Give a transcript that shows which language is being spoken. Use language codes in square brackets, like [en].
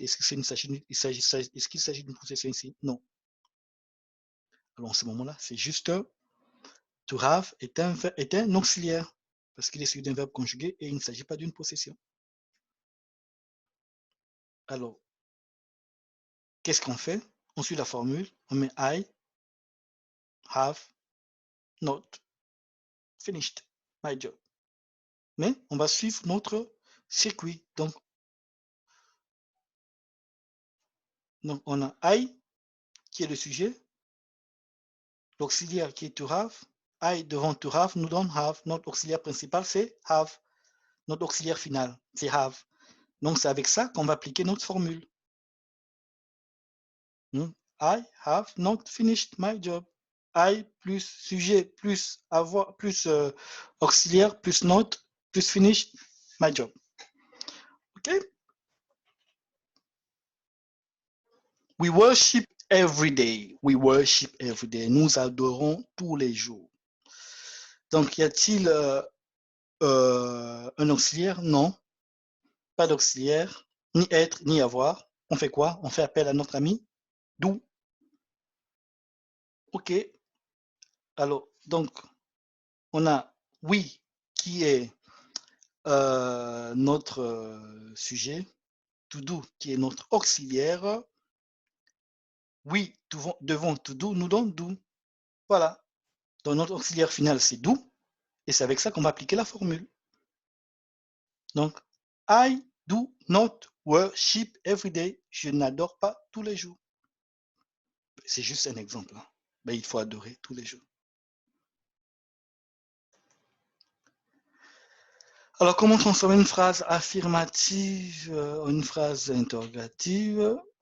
[fr] Est-ce qu'il s'agit d'une possession ici? Non. Alors, en ce moment-là, c'est juste to have est un auxiliaire parce qu'il est suivi d'un verbe conjugué et il ne s'agit pas d'une possession. Alors, qu'est-ce qu'on fait? On suit la formule, on met [en] I have not finished my job. [fr] Mais on va suivre notre circuit. Donc on a I qui est le sujet, l'auxiliaire qui est to have, I devant to have nous donne have, notre auxiliaire principal c'est have, notre auxiliaire final c'est have. Donc c'est avec ça qu'on va appliquer notre formule. [en] I have not finished my job. [fr] I plus sujet plus avoir plus auxiliaire plus not plus [en] finished my job. [fr] OK? [en] We worship every day. We worship every day. [fr] Nous adorons tous les jours. Donc, y a-t-il un auxiliaire? Non. Pas d'auxiliaire. Ni être, ni avoir. On fait quoi? On fait appel à notre ami do. OK. Alors, donc, on a oui qui est notre sujet. To do qui est notre auxiliaire. Oui, devant to do nous donne do. Voilà. Donc, notre auxiliaire final, c'est do. Et c'est avec ça qu'on va appliquer la formule. Donc, [en] I do not worship every day. [fr] Je n'adore pas tous les jours. C'est juste un exemple. Hein. Mais il faut adorer tous les jours. Alors, comment transformer une phrase affirmative en une phrase interrogative?